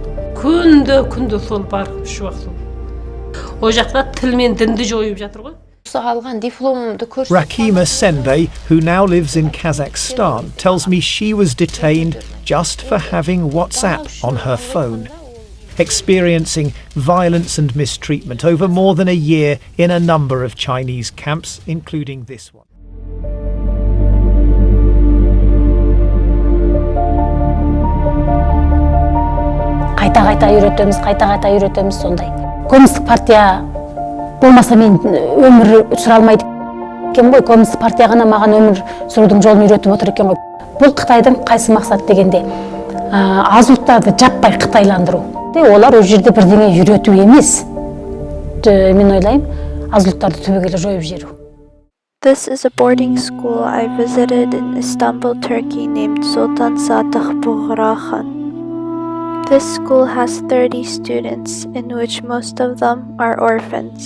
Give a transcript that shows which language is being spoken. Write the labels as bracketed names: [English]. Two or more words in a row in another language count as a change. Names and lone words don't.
[Kazakh] Күнді сол бар, үш уақыт сол. О жақта тіл мен дінді жойып жатыр ғой. [English] Rakima Senbei, who now lives in Kazakhstan, tells me she was detained just for having WhatsApp on her phone, experiencing violence and mistreatment over more than a year in a number of Chinese camps, including this one. [Kazakh] Қайта үйретеміз сондай. Коммунистік партия болмаса мен өмір сүре алмайды екен ғой. Коммунистік партия ғана маған өмір сүрудің жолын үйретіп отыр екен ғой. Бұл Қытайдың қайсы мақсат дегенде, аз ұлттарды жаппай қытайландыру. Олар о жерде бірдеңе үйрету емес. Мен ойлаймын, аз ұлттарды түбегейлі жойып жіберу. [English] This is a boarding school I visited in Istanbul, Turkey, named Sultan Satih Buğrakhan. This school has 30 students, in which most of them are orphans.